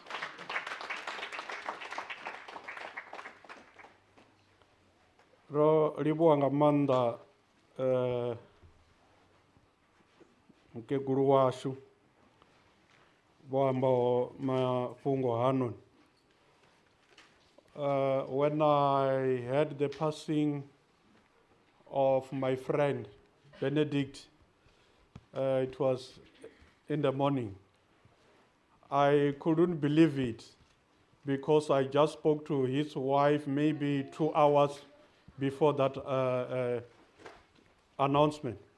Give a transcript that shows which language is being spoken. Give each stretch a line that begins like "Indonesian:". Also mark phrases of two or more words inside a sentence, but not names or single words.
Venda: Ribuwa nga maanḓa mukegulu washu vho ambaho mafhungo hanon.
English: When I heard the passing of my friend Benedict, it was in the morning. I couldn't believe it because I just spoke to his wife maybe 2 hours before that announcement.